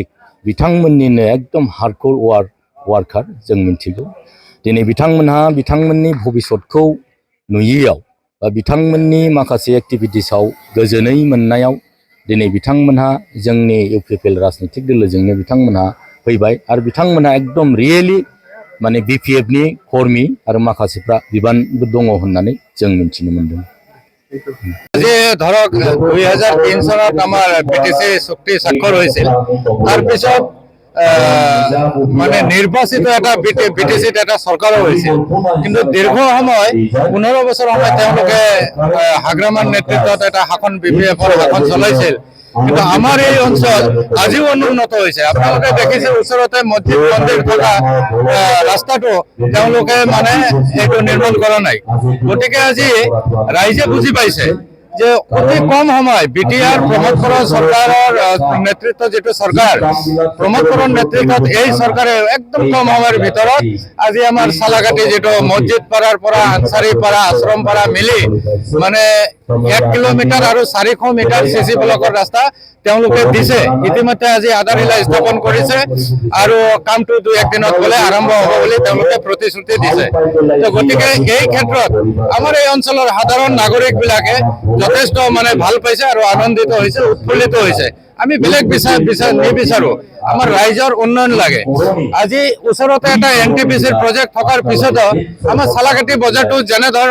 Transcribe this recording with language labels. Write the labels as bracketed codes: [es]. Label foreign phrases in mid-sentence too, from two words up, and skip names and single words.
[brx] बिथांमोननिनो एकदम [en] hardcore worker [brx] जों मिन्थिगौ दिनै बिथांमोनहा बिथांमोननि भबिष्यतखौ नुयैयाव बा बिथांमोननि माखासे एक्टिभिटिसाव गोजोनै मोननायाव दिनै बिथांमोनहा जोंनि इउपिपिएल राजनितिक दोलोजोंनो बिथांमोनहा फैबाय आरो बिथांमोनहा एकदम रियेलि माने बिपिएफनि कर्मी आरो माखासेफ्रा बिबानबो दङ होननानै जों मिन्थिनो मोनदों [as] যে ধৰক 2003 চনত আমাৰ বিটিসি চুক্তি স্বাক্ষৰ হৈছিল তাৰ পিছত মানে নিৰ্বাচিত এটা বিটিসিত এটা চৰকাৰো হৈছিল কিন্তু দীৰ্ঘ সময় 15 বছৰ সময় তেওঁলোকে হাগ্ৰামান নেতৃত্বত এটা শাসন বিপিএফৰ শাসন চলাইছিল কিন্তু আমাৰ এই অঞ্চল আজিও অনুন্নত হৈছে আপোনালোকে দেখিছে ওচৰতে মছজিদ মন্দিৰ থকা ৰাস্তাটো তেওঁলোকে মানে এইটো নিৰ্মাণ কৰা নাই গতিকে আজি ৰাইজে বুজি পাইছে যে অতি কম সময় বিটিআর প্রমোদ বড়ো সরকারের নেতৃত্ব যেটো সরকার প্রমোদ বড়োর নেতৃত্বত এই সরকারে একদম কম সময়ের ভিতৰত আজি আমার সালাঘাটি যেটো মসজিদ পাড়ার পৰা আনসারি পাড়া আশ্রম পাড়া মিলি মানে 1 কিলোমিটার আর 400 মিটার সিসি ব্লকৰ ৰাস্তা তেওঁলোকে দিছে ইতিমধ্যে আজি আধাৰিলা স্থাপন কৰিছে আৰু কামটো 2-1 দিনত গলে আৰম্ভ হ'ব বুলি তেওঁলোকে প্ৰতিশ্ৰুতি দিছে তো গতিকে এই ক্ষেত্ৰত আমাৰ এই অঞ্চলৰ সাধাৰণ নাগৰিক বিলাকে যথেষ্ট মানে ভাল পাইছে আৰু আনন্দিত হৈছে উৎফুল্লিত হৈছে আমি বেলেগ নিবিচাৰো আমাৰ ৰাইজৰ উন্নয়ন লাগে আজি ওচৰতে এটা এনটিপিসিৰ প্ৰজেক্ট থকাৰ পিছত আমাৰ সালাঘাটি বজাৰটো যেনে ধৰণৰ